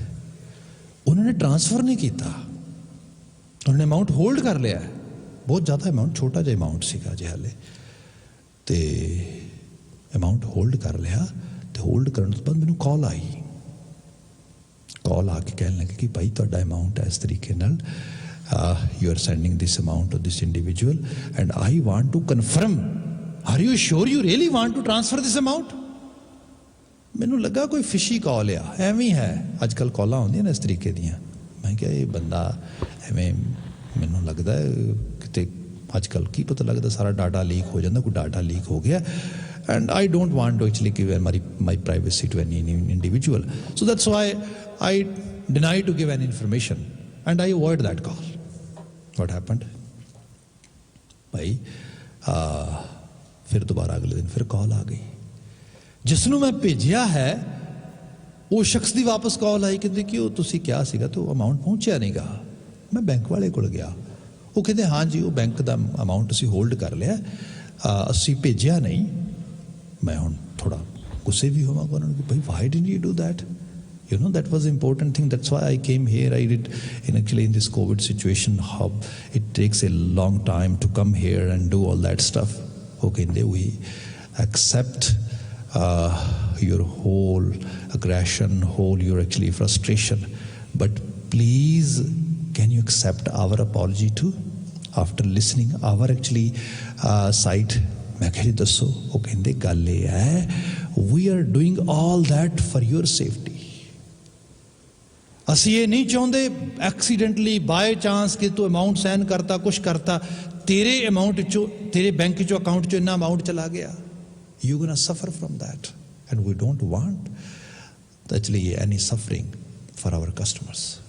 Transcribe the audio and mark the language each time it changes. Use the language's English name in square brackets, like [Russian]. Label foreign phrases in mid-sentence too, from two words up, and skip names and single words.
[Punjabi] ਉਹਨਾਂ ਨੇ ਟ੍ਰਾਂਸਫਰ ਨਹੀਂ ਕੀਤਾ, ਉਹਨਾਂ ਨੇ ਅਮਾਊਂਟ ਹੋਲਡ ਕਰ ਲਿਆ। ਬਹੁਤ ਜ਼ਿਆਦਾ ਅਮਾਊਂਟ, ਛੋਟਾ ਜਿਹਾ ਅਮਾਊਂਟ ਸੀਗਾ ਜੇ ਹਾਲੇ, ਤੇ ਅਮਾਊਂਟ ਹੋਲਡ ਕਰ ਲਿਆ। ਤੇ ਹੋਲਡ ਕਰਨ ਤੋਂ ਬਾਅਦ ਮੈਨੂੰ ਕਾਲ ਆਈ, ਕਾਲ ਆ ਕੇ ਕਹਿਣ ਲੱਗੇ ਕਿ ਭਾਈ ਤੁਹਾਡਾ ਅਮਾਊਂਟ ਹੈ ਇਸ ਤਰੀਕੇ ਨਾਲ, [English] you are sending this amount to this individual and I want to confirm, are you sure you really want to transfer this amount? [Punjabi] ਮੈਨੂੰ ਲੱਗਾ ਕੋਈ [English] fishy call [Punjabi] ਆ, ਐਵੇਂ ਹੈ, ਅੱਜ ਕੱਲ੍ਹ ਕਾਲਾਂ ਆਉਂਦੀਆਂ ਨੇ ਇਸ ਤਰੀਕੇ ਦੀਆਂ। ਮੈਂ ਕਿਹਾ ਇਹ ਬੰਦਾ ਐਵੇਂ, ਮੈਨੂੰ ਲੱਗਦਾ ਕਿਤੇ ਅੱਜ ਕੱਲ੍ਹ ਕੀ ਪਤਾ ਲੱਗਦਾ ਸਾਰਾ [English] data leak [Punjabi] ਹੋ ਜਾਂਦਾ, ਕੋਈ [English] data leak [Punjabi] ਹੋ ਗਿਆ, [English] and I don't want to actually give my privacy to any individual, so that's why I deny to give any information and I avoid that call. What happened? [Punjabi] ਭਾਈ ਫਿਰ ਦੁਬਾਰਾ ਅਗਲੇ ਦਿਨ ਫਿਰ ਕਾਲ ਆ ਗਈ। ਜਿਸ ਨੂੰ ਮੈਂ ਭੇਜਿਆ ਹੈ ਉਹ ਸ਼ਖਸ ਦੀ ਵਾਪਸ ਕਾਲ ਆਈ, ਕਹਿੰਦੇ ਕਿ ਉਹ ਤੁਸੀਂ ਕਿਹਾ ਸੀਗਾ ਤਾਂ ਉਹ ਅਮਾਊਂਟ ਪਹੁੰਚਿਆ ਨਹੀਂਗਾ। ਮੈਂ ਬੈਂਕ ਵਾਲੇ ਕੋਲ ਗਿਆ, ਉਹ ਕਹਿੰਦੇ ਹਾਂ ਜੀ ਉਹ ਬੈਂਕ ਦਾ ਅਮਾਊਂਟ ਅਸੀਂ ਹੋਲਡ ਕਰ ਲਿਆ, ਅਸੀਂ ਭੇਜਿਆ ਨਹੀਂ। ਮੈਂ ਹੁਣ ਥੋੜ੍ਹਾ ਗੁੱਸੇ ਭੀ ਹੋਵਾਂਗਾ ਉਨ੍ਹਾਂ ਨੇ ਕਿ ਭਾਈ [English] why didn't you do that? You know, that was the important thing. That's why I came here. I did, actually in this COVID situation, how it takes a long time to come here and do all that stuff. Okay, we accept your whole aggression, whole your actually frustration. But please, can you accept our apology too? After listening our actually side. [Punjabi] ਮੈਂ ਕਹਾ ਜੀ ਦੱਸੋ. ਵੋ ਕਹਤੇ ਗੱਲ ਯੇ ਹੈ, [English] we are doing all that for your safety. [Punjabi] ਅਸੀਂ ਇਹ ਨਹੀਂ ਚਾਹੁੰਦੇ [English] accidentally by chance [Punjabi] ਕਿ ਤੂੰ ਅਮਾਊਂਟ ਸਾਈਨ ਕਰਤਾ ਕੁਛ ਕਰਤਾ ਤੇਰੇ ਅਮਾਊਂਟ ਚੋਂ ਤੇਰੇ ਬੈਂਕ ਚੋਂ ਅਕਾਊਂਟ ਚੋਂ ਇੰਨਾ ਅਮਾਊਂਟ ਚਲਾ ਗਿਆ. [English] You gonna suffer from that and we don't want actually any suffering for our customers.